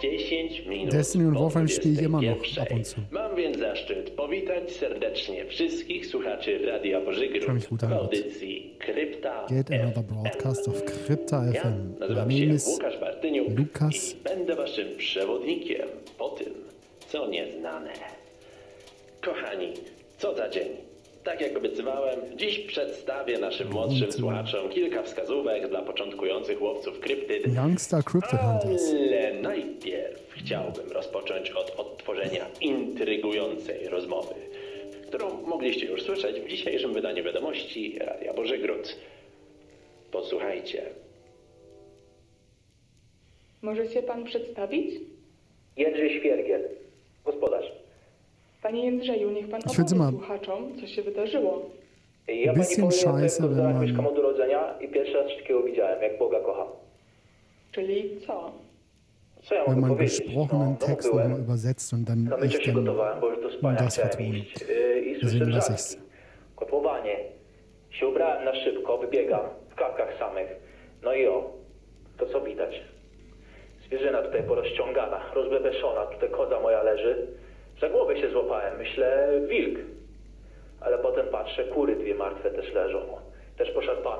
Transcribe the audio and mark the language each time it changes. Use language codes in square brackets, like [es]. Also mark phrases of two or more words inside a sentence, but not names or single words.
[pl] 10 minut. [de] Destiny und po Wolfenstein spiele ich immer noch 21. ab und zu. [pl] Mam więc zaszczyt powitać serdecznie wszystkich słuchaczy Radia Bożygród w audycji Krypta [en] Get another FM. broadcast of Krypta [pl] Ja [en] FM. [pl] nazywam [en] My [pl] się [en] name is [pl] Łukasz Bartyniuk [en] Lukas. [pl] i będę waszym przewodnikiem po tym, co nieznane. Kochani, co za dzień. Tak jak obiecywałem, dziś przedstawię naszym młodszym słuchaczom kilka wskazówek dla początkujących łowców kryptyd. [en] Youngster Cryptid Hunters. [pl] Ale najpierw chciałbym rozpocząć od odtworzenia intrygującej rozmowy, którą mogliście już słyszeć w dzisiejszym wydaniu wiadomości Radia Bożygród. Posłuchajcie. Może się pan przedstawić? Jędrzej Świergiel, gospodarz. Panie Jędrzeju, niech pan [de] Ich würde [pl] opowie [de] mal- [pl] słuchaczom, co się wydarzyło. Ja [de] Bisschen scheiße, wenn man- [pl] mieszkam od urodzenia i pierwszy raz coś takiego widziałem, jak Boga kocham. Czyli co? Co ja [de] Wenn [pl] mogę [de] man [pl] powiedzieć? [de] gesprochenen Text nochmal übersetzt und dann [pl] Na mycie [de] ich [pl] się [de] dann [pl] gotowałem, bo już do spania [de] das [pl] chciałem [de] vertone. [pl] iść. I słyszę [de] Deswegen lasse [pl] wrzaski. [de] ich's. [pl] Kotłowanie. Się ubrałem na szybko, wybiegam, w klapkach samych. No i to co widać? Zwierzyna tutaj porozciągana, rozbebeszona, tutaj koza moja leży. Za głowę się złapałem, myślę, wilk. Ale potem patrzę, kury dwie martwe też leżą, też poszarpane.